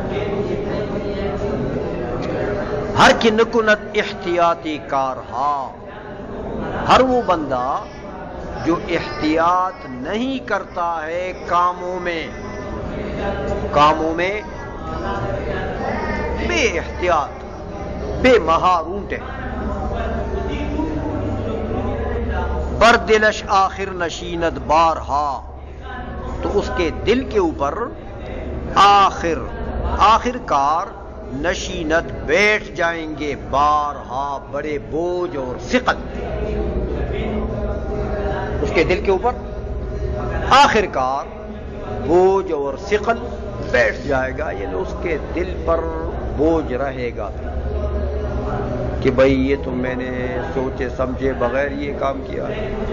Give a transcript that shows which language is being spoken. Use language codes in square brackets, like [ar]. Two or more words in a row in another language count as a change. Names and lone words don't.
[fa] ہر کی نکنت احتیاطی کارہا. [ur] ہر وہ بندہ جو احتیاط نہیں کرتا ہے کاموں میں، کاموں میں بے احتیاط، بے مہارونٹ ہے. [fa] بر دلش آخر نشیند بارہا. [ur] تو اس کے دل کے اوپر آخر کار نشینت بیٹھ جائیں گے بارہا، بڑے بوجھ اور ثقل. اس کے دل کے اوپر آخر کار بوجھ اور ثقل بیٹھ جائے گا، یعنی اس کے دل پر بوجھ رہے گا کہ بھئی یہ تو میں نے سوچے سمجھے بغیر یہ کام کیا ہے.